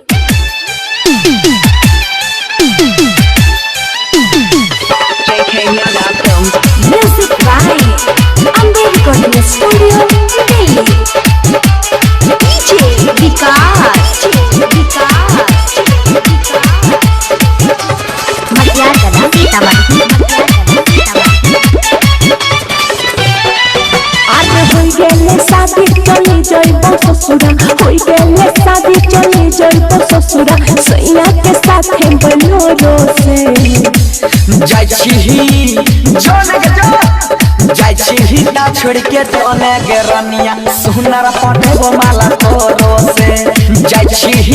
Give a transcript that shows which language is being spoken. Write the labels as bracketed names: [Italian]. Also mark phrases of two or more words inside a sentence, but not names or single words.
[English] JK Yada Films. Music by Amber Recording Studio, Delhi. DJ Vikas Matyar Kada Sitamarhi [Maithili] शादी चली जइबो ससुरा होई गेले शादी चली जइबो ससुरा सैया के साथे बोलोरो से जाय छी ता छोड़ के चले गे रनिया सुनर पठेबो माला तोरो से जाय छी